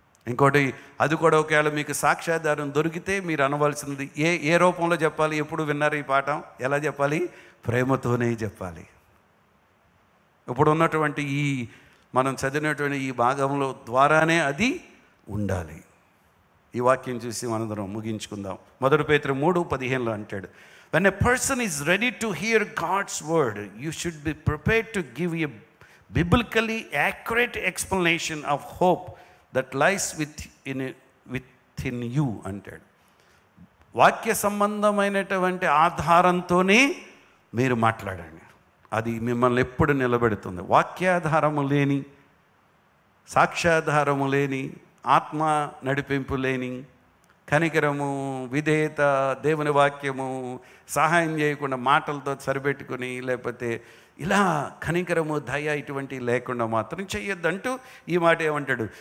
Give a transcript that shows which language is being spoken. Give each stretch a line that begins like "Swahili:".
Telugu: ఇంకోటి, అది కూడా ఒకవేళ మీకు సాక్ష్యాధారం దొరికితే మీరు అనవలసింది ఏ రూపంలో చెప్పాలి? ఎప్పుడు విన్నారు ఈ పాఠం? ఎలా చెప్పాలి? ప్రేమతోనే చెప్పాలి. ఇప్పుడు ఉన్నటువంటి మనం చదివినటువంటి ఈ భాగంలో ద్వారానే అది ఉండాలి. ఈ వాక్యం చూసి మనందరం ముగించుకుందాం. 1 పేతురు 3:15 అంటాడు,
English: when a person is ready to hear God's word, you should be prepared to give a biblically accurate explanation of hope that lies within you
Telugu: అంటాడు. వాక్య సంబంధమైనటువంటి ఆధారంతోనే మీరు మాట్లాడండి. అది మిమ్మల్ని ఎప్పుడు నిలబెడుతుంది. వాక్యాధారము లేని, సాక్ష్యాధారము లేని, ఆత్మ నడిపింపు లేని, కనికరము, విధేయత, దేవుని వాక్యము సహాయం చేయకుండా మాటలతో సరిపెట్టుకుని, లేకపోతే ఇలా కనికరము, దయ ఇటువంటివి లేకుండా మాత్రం చెయ్యొద్దంటూ ఈ మాట ఏమంటాడు?